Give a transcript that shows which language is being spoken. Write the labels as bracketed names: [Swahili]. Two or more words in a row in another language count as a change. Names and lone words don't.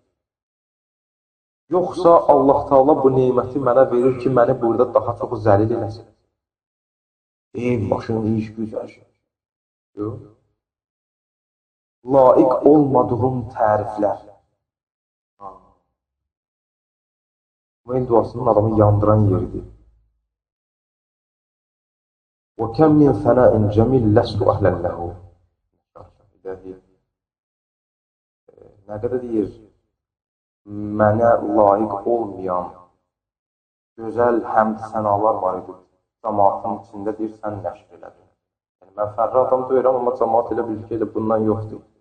[Azerbaijani] Yoxsa Allah Taala bu neyməti mənə verir ki, məni burada daha çox zəlil eləsin. Ev, maşın, iş, güzel şey. Yox. Layiq olmadığım təriflər. Mümin duasının adamı yandıran yeridir. [Arabic] وَكَمْ مِنْ فَنَاءٍ جَمِيلٍ لَسْتُ أَهْلًا لَهُ [Azerbaijani] Nə qədər deyir, mənə layiq olmayan gözəl həmd sənalar var idi. Cəmaatın içində deyir, sən nəşr elədin. Yəni, mən fərri adam deyirəm, amma cəmaat elə bilir ki, elə bundan yoxdur.